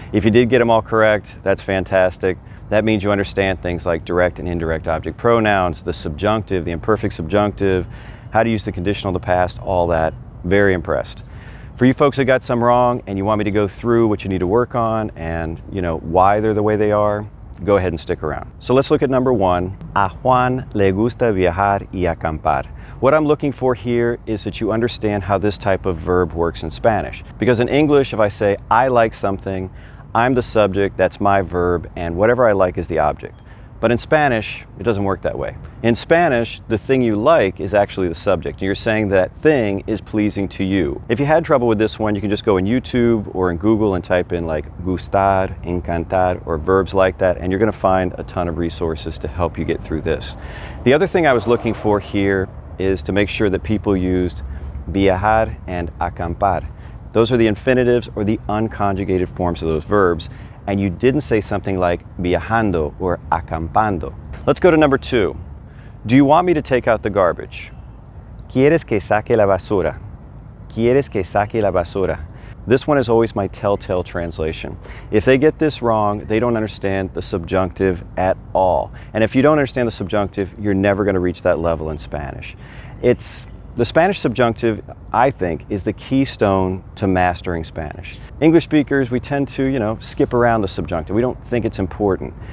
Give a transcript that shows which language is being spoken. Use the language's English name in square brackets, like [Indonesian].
[English] If you did get them all correct, that's fantastic. That means you understand things like direct and indirect object pronouns, the subjunctive, the imperfect subjunctive, how to use the conditional, the past, all that. Very impressed. For you folks that got some wrong and you want me to go through what you need to work on and why they're the way they are, go ahead and stick around. So let's look at number 1. [Spanish] A Juan le gusta viajar y acampar. [English] What I'm looking for here is that you understand how this type of verb works in Spanish. Because in English, if I say I like something, I'm the subject, that's my verb, and whatever I like is the object. But in Spanish, it doesn't work that way. In Spanish, the thing you like is actually the subject. You're saying that thing is pleasing to you. If you had trouble with this one, you can just go in YouTube or in Google and type in like gustar, encantar, or verbs like that, and you're going to find a ton of resources to help you get through this. The other thing I was looking for here is to make sure that people used viajar and acampar. Those are the infinitives or the unconjugated forms of those verbs, and you didn't say something like viajando or acampando. Let's go to number 2. Do you want me to take out the garbage? [Spanish] ¿Quieres que saque la basura? ¿Quieres que saque la basura? [English] This one is always my telltale translation. If they get this wrong, they don't understand the subjunctive at all. And if you don't understand the subjunctive, you're never going to reach that level in Spanish. The Spanish subjunctive, I think, is the keystone to mastering Spanish. English speakers, we tend to, skip around the subjunctive. We don't think it's important.